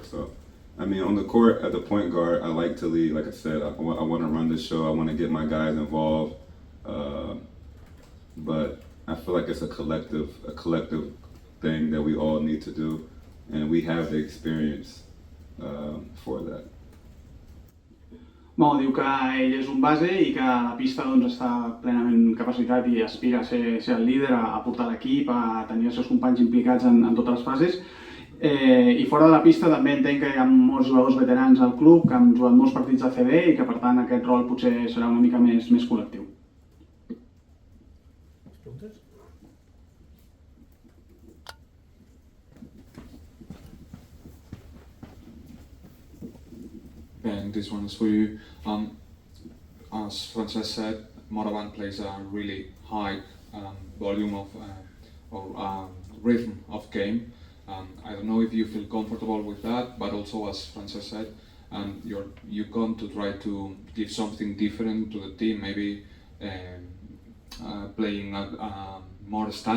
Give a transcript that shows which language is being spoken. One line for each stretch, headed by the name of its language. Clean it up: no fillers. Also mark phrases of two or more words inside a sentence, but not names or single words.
English: So I mean, on the court as a point guard, I like to lead. Like I said, I want to run the show. I want to get my guys involved. But I feel like it's a collective thing that we all need to do, and we have the experience for that.
Catalan: Bueno, diu que ell és un base i que a la pista doncs, està plenament capacitat i aspira a ser el líder, a portar l'equip, a tenir els seus companys implicats en totes les fases. I fora de la pista també entenc que hi ha molts jugadors veterans al club que han jugat molts partits a CB i que per tant aquest rol potser serà una mica més col·lectiu.
English: Ben, this one is for you. As Francesc said, Morabanc plays a really high volume of rhythm of game. I don't know if you feel comfortable with that, but also as Francesc said, you come to try to give something different to the team, maybe playing more static.